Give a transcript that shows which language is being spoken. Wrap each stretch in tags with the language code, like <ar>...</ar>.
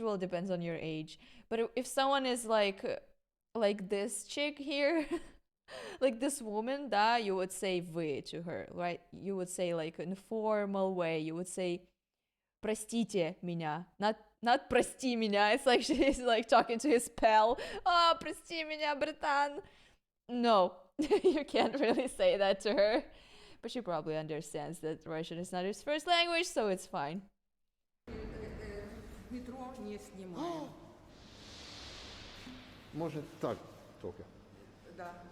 <en>Well, depends on your age. But if someone is like this chick here, like this woman, да, you would say вы to her, right? You would say like in a formal way. You would say</en> <ru>простите меня,</ru> <en>not</en> <ru>прости меня.</ru> <en>It's like she's like talking to his pal.</en> <ru>Oh, прости меня, братан.</ru> <en>No, you can't really say that to her. But she probably understands that Russian is not his first language, so it's fine.</en> <ru>Метро не снимаем. Может так только. Да, да.</ru>